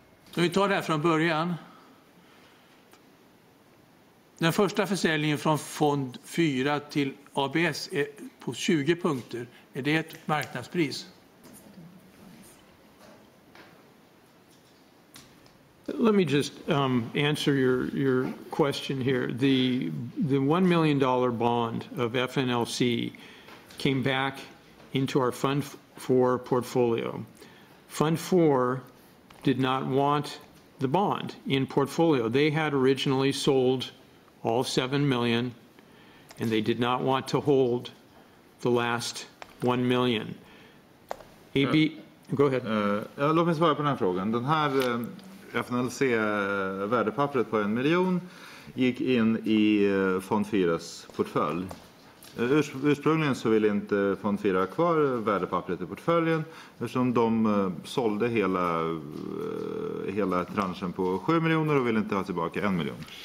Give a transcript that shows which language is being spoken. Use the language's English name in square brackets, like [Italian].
[Swedish] Så vi tar det här från början. Den första försäljningen från fond 4 till ABS är på 20 punkter. Är det ett marknadspris? [English] Let me just answer your question here. The $1 million bond of FNLC came back into our Fund Four portfolio. Fund Four did not want the bond in portfolio. They had originally sold all 7 million, and they did not want to hold the last 1 million. Go ahead. [Swedish] Låt mig svara på den här frågan. Den här FNLC-värdepappret på 1 miljon gick in i fond 4s portfölj. Ursprungligen så ville inte fond 4 ha kvar värdepappret i portföljen eftersom de sålde hela tranchen på 7 miljoner och ville inte ha tillbaka 1 miljon.